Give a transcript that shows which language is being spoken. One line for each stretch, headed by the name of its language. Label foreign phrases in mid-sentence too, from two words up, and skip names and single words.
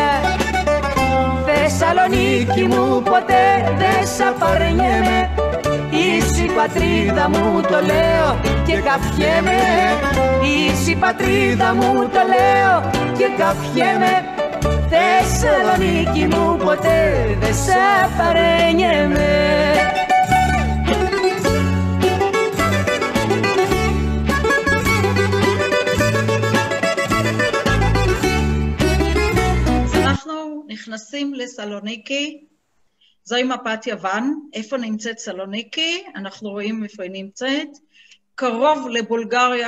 Greek: Θεσσαλονίκη μου, ποτέ δεν σ' απαρνιέμαι, είσαι η πατρίδα μου, το λέω και καφιέμαι. Είσαι η πατρίδα μου, το λέω και καφιέμαι. Θεσσαλονίκη μου, ποτέ δεν σ' απαρνιέμαι.
Hebrew: אנחנו נכנסים לסלוניקי, זוהי מפת יוון, איפה נמצאת סלוניקי, אנחנו רואים איפה היא נמצאת, קרוב לבולגריה,